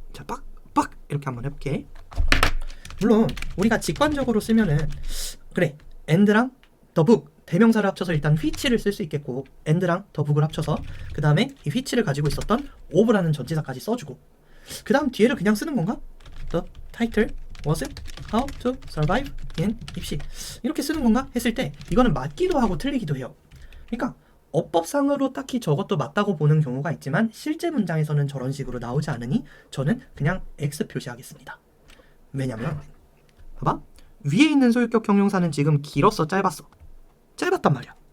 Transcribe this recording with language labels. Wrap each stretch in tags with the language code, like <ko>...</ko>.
<ko>자, 빡 이렇게 한번 해볼게. 물론 우리가 직관적으로 쓰면은 그래 and랑 the book 대명사를 합쳐서 일단 which를 쓸 수 있겠고 and랑 the book을 합쳐서 그 다음에 이 which를 가지고 있었던 of라는 전치사까지 써주고 그 다음 뒤에를 그냥 쓰는 건가?</ko> <en>The title was How to Survive in 입시</en> <ko>이렇게 쓰는 건가? 했을 때 이거는 맞기도 하고 틀리기도 해요. 그러니까 어법상으로 딱히 저것도 맞다고 보는 경우가 있지만 실제 문장에서는 저런 식으로 나오지 않으니 저는 그냥 X 표시하겠습니다. 왜냐면 봐봐, 위에 있는 소유격 형용사는 지금 길었어, 짧았단 말이야.</ko>